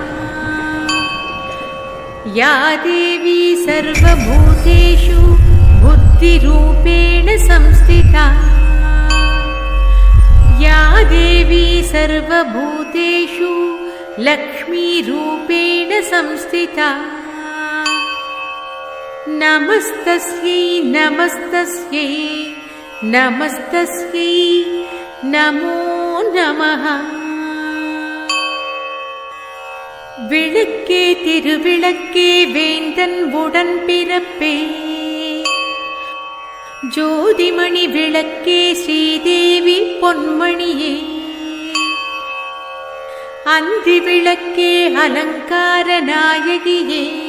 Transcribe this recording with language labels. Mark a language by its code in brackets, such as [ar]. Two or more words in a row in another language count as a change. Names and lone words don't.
[sa] या देवी सर्वभूतेषु बुद्धिरूपेण संस्थिता या देवी सर्वभूतेषु लक्ष्मीरूपेण संस्थिता नमस्तस्यै नमस्तस्यै नमस्तस्यै नमो नमः। [ta] விளக்கே திருவிளக்கே வேந்தன் உடன் பிறப்பே ஜோதிமணி விளக்கே ஸ்ரீதேவி பொன்மணியே அந்தி விளக்கே அலங்கார நாயகியே